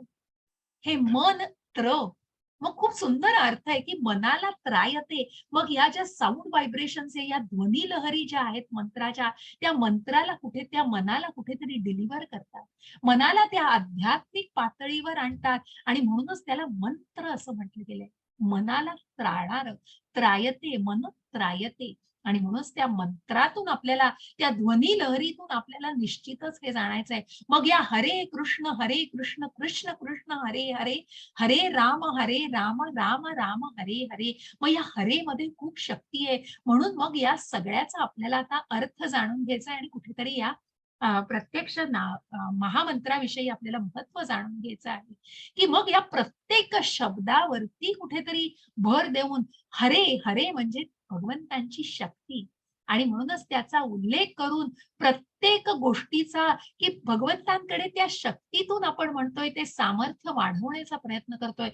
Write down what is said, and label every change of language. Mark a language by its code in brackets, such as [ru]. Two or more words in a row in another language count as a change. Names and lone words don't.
[mr] हे मन त्र, मग खूप सुंदर अर्थ आहे की मनाला त्रायते. मग या ज्या [en] sound vibrations [mr] आहे, या ध्वनी लहरी ज्या आहेत मंत्राच्या, त्या मंत्राला कुठे, त्या मनाला कुठेतरी डिलिव्हर करतात, मनाला त्या आध्यात्मिक पातळीवर आणतात. आणि म्हणूनच त्याला मंत्र असं म्हटलं गेलंय. मनाला त्राणार, त्रायते, [sa] मन त्रायते. [mr] आणि म्हणूनच त्या मंत्रातून आपल्याला, त्या ध्वनी लहरीतून आपल्याला निश्चितच हे जाणायचं आहे. मग या [sa] हरे कृष्ण कृष्ण कृष्ण हरे हरे, हरे राम राम राम हरे हरे, [mr] मग या हरे मध्ये खूप शक्ती आहे. म्हणून मग या सगळ्याचा आपल्याला आता अर्थ जाणून घ्यायचा आहे आणि कुठेतरी या प्रत्यक्ष महामंत्राविषयी आपल्याला महत्व जाणून घ्यायचं आहे, की मग या प्रत्येक शब्दावरती कुठेतरी भर देऊन हरे हरे म्हणजे भगवंतांची शक्ती, आणि म्हणूनच त्याचा उल्लेख करून प्रत्येक गोष्टीचा, की भगवंतांकडे त्या शक्तीतून आपण म्हणतोय ते सामर्थ्य वाढवण्याचा प्रयत्न करतोय.